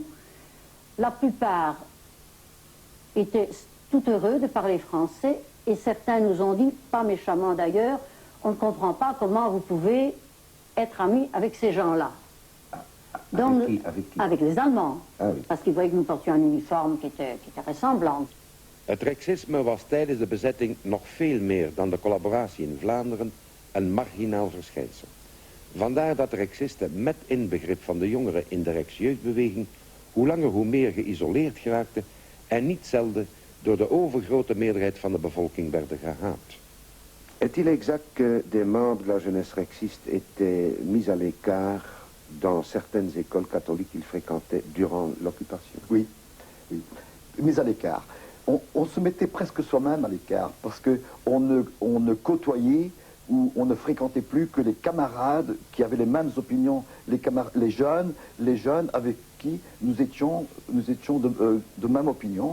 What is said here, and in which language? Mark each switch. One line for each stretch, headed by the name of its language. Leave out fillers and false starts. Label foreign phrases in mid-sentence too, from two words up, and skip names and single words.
French: La plupart étaient tout heureux de parler français, et certains nous ont dit, pas méchamment d'ailleurs, on ne comprend pas comment vous pouvez être amis avec ces gens-là. Donc, avec qui? Avec les Allemands, oui. Parce qu'ils voyaient que nous portions un uniforme qui était ressemblant.
Dutch: Het Rexisme was tijdens de bezetting nog veel meer dan de collaboratie in Vlaanderen een marginaal verschijnsel. Vandaar dat de Rexisten met inbegrip van de jongeren in de Rijksjeugdbeweging hoe langer hoe meer geïsoleerd geraakten en niet zelden door de overgrote meerderheid van de bevolking werden gehaat.
French: Est-il exact que des membres de la jeunesse rexiste étaient mis à l'écart dans certaines écoles catholiques qu'ils fréquentaient durant l'occupation? Oui, oui. Mis à l'écart. On se mettait presque soi-même à l'écart parce qu'on ne côtoyait ou on ne fréquentait plus que les camarades qui avaient les mêmes opinions, les jeunes avec qui nous étions de même opinion.